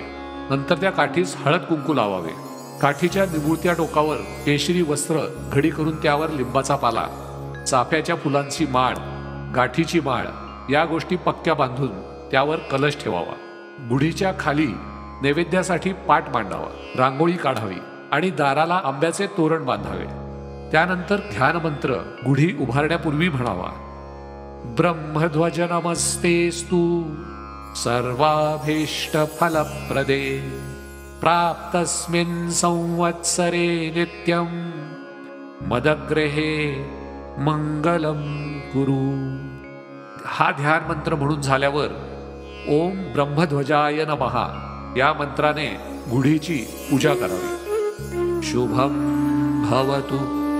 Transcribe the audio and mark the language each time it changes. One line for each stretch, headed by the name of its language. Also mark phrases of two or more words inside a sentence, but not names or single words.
Marathi: नंतर त्या काठीस हळद कुंकू लावावे। काठीच्या निमुळत्या टोकावर केशरी वस्त्र घडी करून त्यावर लिंबाचा पाला, चाफ्याच्या फुलांची माळ, गाठीची माळ या गोष्टी पक्क्या बांधून त्यावर कलश ठेवावा। गुढीच्या खाली नैवेद्यासाठी पाट मांडावा, रांगोळी काढावी आणि दाराला आंब्याचे तोरण बांधावे। त्यानंतर ध्यान मंत्र गुढी उभारण्यापूर्वी म्हणावा,
Sanskrit: ब्रह्मध्वज नमस्तेस्तु सर्वाभीष्टफलप्रदे प्राप्तस्मिन् संवत्सरे नित्यं मदग्रहे मंगलम कुरु।
Marathi: हा ध्यान मंत्र म्हणून झाल्यावर
Sanskrit: ओम ब्रह्मध्वजाय नमः
Marathi: या मंत्राने गुढीची पूजा करावी।
Sanskrit: शुभम भवतु।